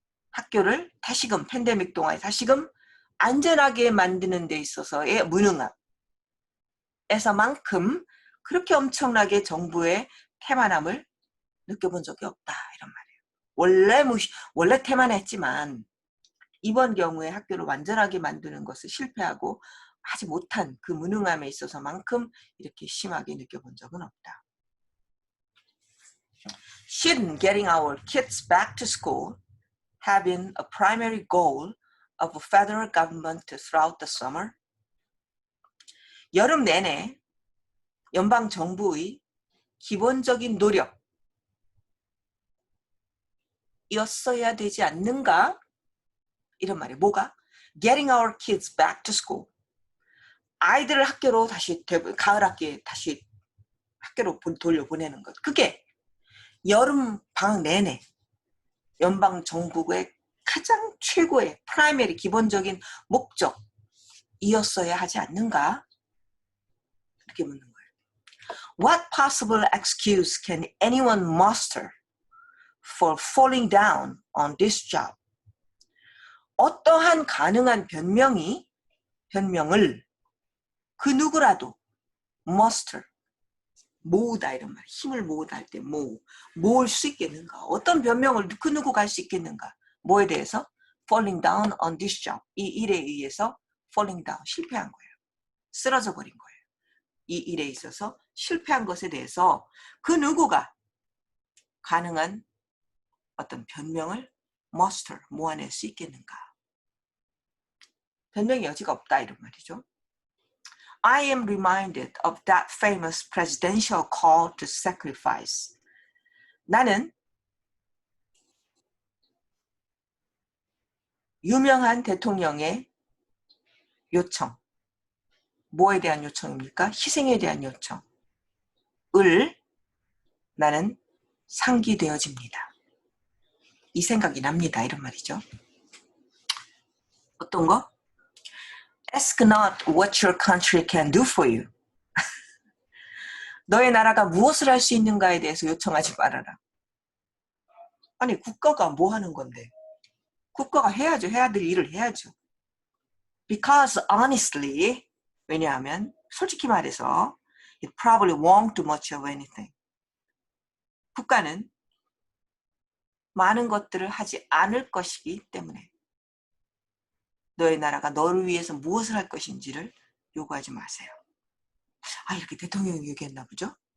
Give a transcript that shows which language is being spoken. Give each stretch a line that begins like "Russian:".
Korean: 학교를 다시금 팬데믹 동안에 다시금 안전하게 만드는 데 있어서의 무능함에서만큼 그렇게 엄청나게 정부의 태만함을 느껴본 적이 없다. 이런 말이에요. 원래 태만했지만 이번 경우에 학교를 완전하게 만드는 것을 실패하고 하지 못한 그 무능함에 있어서만큼 이렇게 심하게 느껴본 적은 없다.
English: Shouldn't getting our kids back to school have been a primary goal of the federal government throughout the summer?
Korean: 여름 내내 연방 정부의 기본적인 노력이었어야 되지 않는가? 이런 말이에요. 뭐가?
English: Getting our kids back to school.
Korean: 아이들을 학교로 다시 가을 학기에 다시 학교로 돌려보내는 것. 그게 여름 방학 내내 연방 정부의 가장 최고의 프라이머리 기본적인 목적이었어야 하지 않는가? 이렇게 묻는 거예요.
English: What possible excuse can anyone muster for falling down on this job?
Korean: 어떠한 가능한 변명을 그 누구라도 muster, 모으다 이런 말, 힘을 모으다 할 때 모을 수 있겠는가? 어떤 변명을 그 누구가 할 수 있겠는가? 뭐에 대해서?
English: falling down on this job.
Korean: 이 일에 의해서
English: falling down,
Korean: 실패한 거예요. 쓰러져 버린 거예요. 이 일에 있어서 실패한 것에 대해서 그 누구가 가능한 어떤 변명을 muster, 모아낼 수 있겠는가? 변명의 여지가 없다 이런 말이죠.
English: I am reminded of that famous presidential call to sacrifice.
Korean: 나는 유명한 대통령의 요청, 뭐에 대한 요청입니까? 희생에 대한 요청을 나는 상기되어집니다. 이 생각이 납니다. 이런 말이죠. 어떤 거?
English: Ask not what your country can do for you.
Korean: 너의 나라가 무엇을 할 수 있는가에 대해서 요청하지 말아라. 아니 국가가 뭐 하는 건데? 국가가 해야죠. 해야 될 일을 해야죠.
English: Because honestly,
Korean: 왜냐하면 솔직히 말해서
English: it probably won't do much of anything.
Korean: 국가는 많은 것들을 하지 않을 것이기 때문에 너의 나라가 너를 위해서 무엇을 할 것인지를 요구하지 마세요. 아, 이렇게 대통령이 얘기했나 보죠?